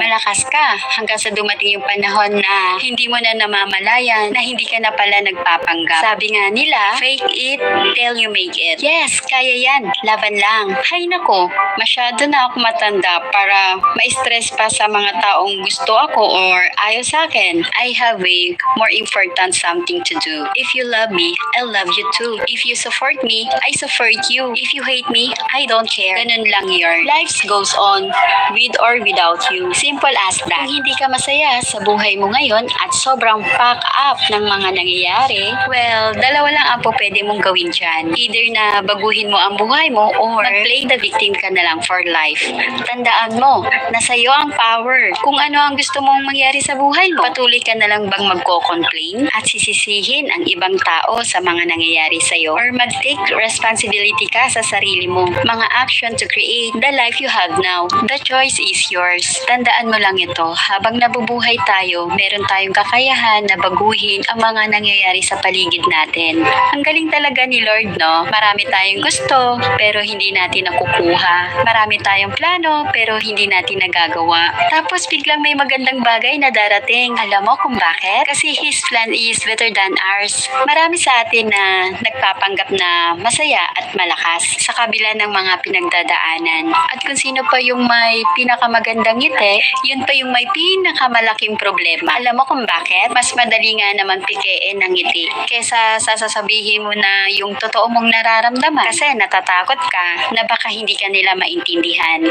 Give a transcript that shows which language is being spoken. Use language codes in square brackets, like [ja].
[tl] Malakas ka hanggang sa dumating yung panahon na hindi mo na namamalayan na hindi ka na pala nagpapanggap. Sabi nga nila, [en] fake it till you make it. Yes, [tl] kaya yan. Laban lang. Hay nako, masyado na ako matanda para ma-stress pa sa mga taong gusto ako or ayaw sa akin. [en] I have a more important something to do. If you love me, I love you too. If you support me, I support you. If you hate me, I don't care. [tl] Ganun lang yun. [en] Life goes on with or without you. Simple as that. [tl] Kung hindi ka masaya sa buhay mo ngayon at sobrang pack up ng mga nangyayari, well, dalawa lang ang pwede mong gawin dyan. Either na baguhin mo ang buhay mo or mag-play [en] the victim [tl] ka na lang [en] for life. [tl] Tandaan mo na sa'yo ang power. Kung ano ang gusto mong mangyari sa buhay mo, patuloy ka na lang bang magko-complain at sisisihin ang ibang tao sa mga nangyayari sa'yo or mag- [en] take responsibility [tl] ka sa sarili mo. [en] Mga action to create the life you have now. The choice is yours. [tl] Tandaan mo lang ito, habang nabubuhay tayo, meron tayong kakayahan na baguhin ang mga nangyayari sa paligid natin. Ang galing talaga ni Lord, no? Marami tayong gusto, pero hindi natin nakukuha. Marami tayong plano, pero hindi natin nagagawa. Tapos biglang may magandang bagay na darating. Alam mo kung bakit? Kasi [en] His plan is better than ours. [tl] Marami sa atin na nagpapanggap na masaya at malakas sa kabila ng mga pinagdadaanan. At kung sino pa yung may pinakamagandang ngiti, yun pa yung may pinakamalaking problema. Alam mo kung bakit? Mas madali nga na naman pikein ng ngiti kesa sasabihin mo na yung totoo mong nararamdaman kasi natatakot ka na baka hindi ka nila maintindihan.